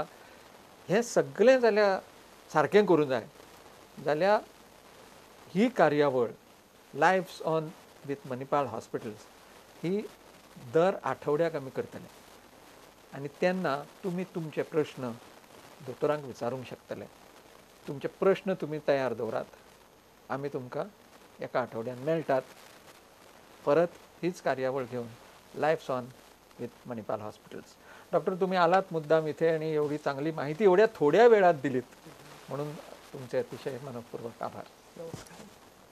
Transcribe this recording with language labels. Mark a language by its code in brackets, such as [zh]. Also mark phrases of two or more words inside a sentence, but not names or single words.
[kok] हें सगळें जाल्यार सारकें करूंक जाय जाल्यार ही कार्यावळ लायफ्स ऑन विथ मणिपाल हॉस्पिटल्स ही दर आठवड्याक आमी करतले. आनी तेन्ना तुमी तुमचे प्रश्न दोतोरांक विचारूंक शकतले. तुमचे प्रश्न तुमी तयार दवरात, आमी तुमकां एका आठवड्यान मेळटात. परत हीच कार्यावळ घेवन लायफ्स ऑन विथ मणिपाल हॉस्पिटल्स. [mr] डॉक्टर, तुम्ही आलात मुद्दाम इथे आणि एवढी चांगली माहिती एवढ्या थोड्या वेळात दिलीत म्हणून तुमचे अतिशय मनपूर्वक आभार.